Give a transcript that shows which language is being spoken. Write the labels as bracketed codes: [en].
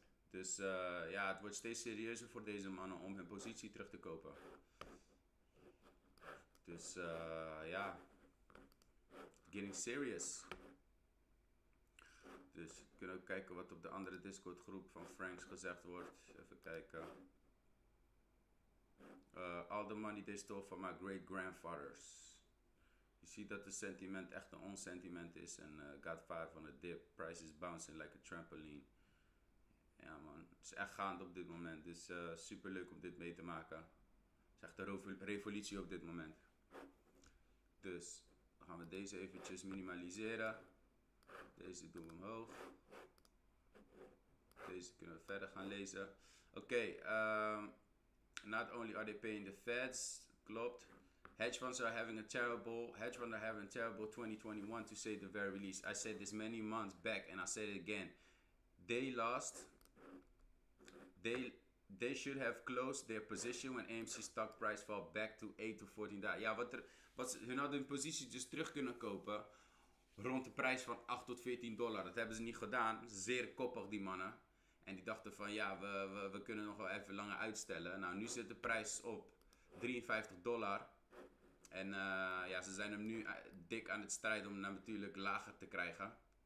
[nl] Dus ja, het wordt steeds serieuzer voor deze mannen om hun positie terug te kopen. Dus ja, [en] getting serious. [nl] Dus we kunnen ook kijken wat op de andere Discord groep van Franks gezegd wordt. Even kijken. [en] All the money they stole from my great grandfathers. [nl] Je ziet dat de sentiment echt een onsentiment is. [en] En got 5 on a dip. Price is bouncing like a trampoline. [nl] Ja man, het is echt gaande op dit moment. Dus super leuk om dit mee te maken. Het is echt een revolutie op dit moment. Dus dan gaan we deze eventjes minimaliseren. Deze doen we omhoog. Deze kunnen we verder gaan lezen. [en] Oké, not only are they paying the feds, klopt. Hedge funds are having a terrible 2021 to say the very least. I said this many months back and I said it again. They lost. They should have closed their position when AMC stock price fell back to 8 to 14 dagen. [nl] Ja, hun hadden hun positie dus terug kunnen kopen rond de prijs van 8 tot 14 dollar. Dat hebben ze niet gedaan. Zeer koppig die mannen. En die dachten van ja, we kunnen nog wel even langer uitstellen. Nou, nu zit de prijs op 53 dollar. En ja, ze zijn hem nu dik aan het strijden om hem natuurlijk lager te krijgen.